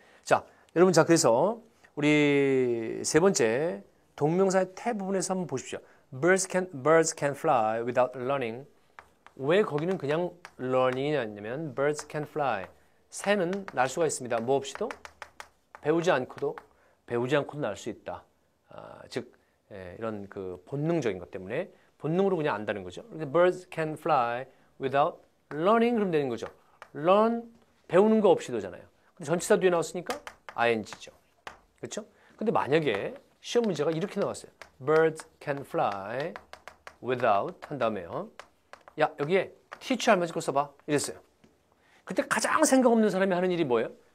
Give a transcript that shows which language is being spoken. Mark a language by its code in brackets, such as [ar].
[ko] 자, 여러분 자 그래서 우리 세 번째 동명사의 태 부분에서 한번 보십시오. [en] Birds can fly without learning. [ko] 왜 거기는 그냥 learning이냐면 [en] birds can fly. [ko] 새는 날 수가 있습니다. 뭐 없이도 배우지 않고도 날 수 있다. 즉 이런 그 본능적인 것 때문에 본능으로 그냥 안다는 거죠. [en] Birds can fly without learning [ko] 그러면 되는 거죠. learn 배우는 거 없이도잖아요. 근데 전치사 뒤에 나왔으니까 ing죠. 그렇죠? 근데 만약에 시험 문제가 이렇게 나왔어요. [en] Birds can fly without [ko] 한 다음에요. 야 여기에 teach 알맞은 거 써봐 이랬어요. 그때 가장 생각 없는 사람이 하는 일이 뭐예요?